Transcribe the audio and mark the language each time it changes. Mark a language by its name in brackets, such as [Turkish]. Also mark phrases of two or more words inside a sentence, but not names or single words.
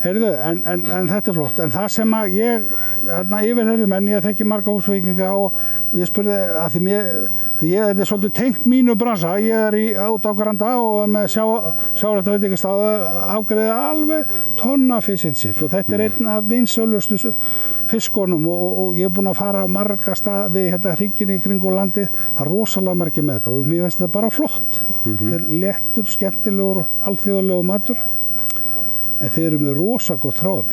[Icelandic] Heyrðu, en þetta er flott. En það sem að ég yfirheyrði menn, ég þekki marga húsvíkinga og ég spurði að þetta er svolítið tengt mínu bransa. Ég er út á Granda og er með sjárætta veitingastað afgreiði alveg tonna [English] fish and chips [Icelandic] og þetta er einn af vinsölustu fiskunum og ég er búinn að fara á marga staði hérna hringinn í kringum landið. Það er rosalega margir með þetta og mér finnst þetta bara flott. Þetta er léttur, skemmtilegur og alþjóðlegur matur. En þeir eru með rosa gott hráefni.